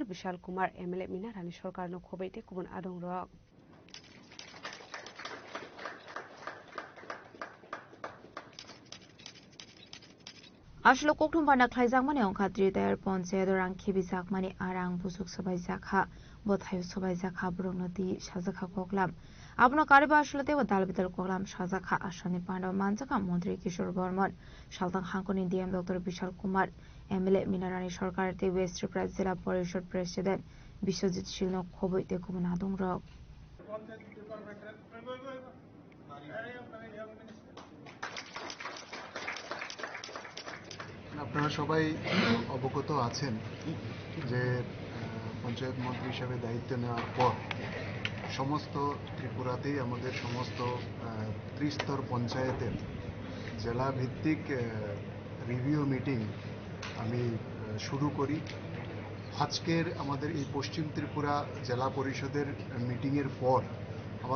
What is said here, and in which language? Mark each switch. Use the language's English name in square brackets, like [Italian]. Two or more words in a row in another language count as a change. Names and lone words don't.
[Kok Borok] Bishal Kumar MLA Mina Rani Sarkar no khobaite kubun adong rok Ashlo koktum panda khlaijak mane ongkhatri tayar ponchayat rang khibijak mane arang busuk sabai jakha bothayu sabai jakha brunoti sajakha koklam Abno kariba ashlate wa dalbidal koklam sajakha asani panda manjaka Mantri Kishore Verma saltang hangkoni DM Dr. Bishal Kumar MLA Mina Rani Sarkar te West Tripura Jila Parishad President Biswajit Shil no khoboite kubun adong rok [Bangla] আপনারা সবাই অবগত আছেন যে পঞ্চায়েত মন্ত্রী হিসেবে দায়িত্ব নেওয়ার পর সমস্ত ত্রিপুরাতেই আমাদের সমস্ত ত্রিস্তর পঞ্চায়েতের জেলা ভিত্তিক [English] review meeting [Bangla] আমি শুরু করি আজকের আমাদের এই পশ্চিম ত্রিপুরা জেলা পরিষদের মিটিংয়ের পর আবার